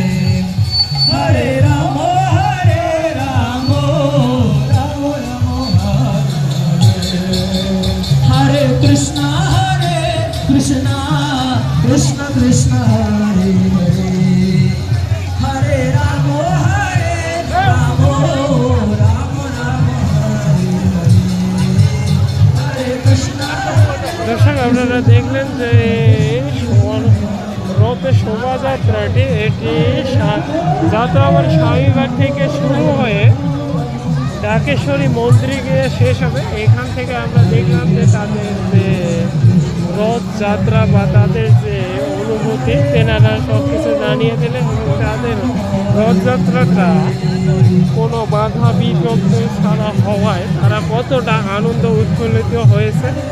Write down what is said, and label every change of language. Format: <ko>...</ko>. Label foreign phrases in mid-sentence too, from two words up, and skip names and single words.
<sa>हरे राम हरे राम राम राम हरे कृष्ण कृष्ण कृष्ण कृष्ण हरे हरे हरे राम हरे राम राम राम हरे हरे हरे कृष्ण।</sa> <bn>দর্শক আপনারা দেখলেন যে রথের শোভাযাত্রাটি এটি যাত্রাবাড়ি স্বামীবাগ থেকে শুরু হয়ে ঢাকেশ্বরী মন্দিরে গিয়ে শেষ হবে। এখান থেকে আমরা দেখলাম যে তাদের যে রথযাত্রা বা তাদের যে অনুভূতি তেনারা সব কিছু জানিয়ে দিলেন এবং তাদের রথযাত্রাটা কোনো বাধা বিপত্তি ছাড়া হওয়ায় তারা কতটা আনন্দ উৎফুল্লিত হয়েছে।</bn>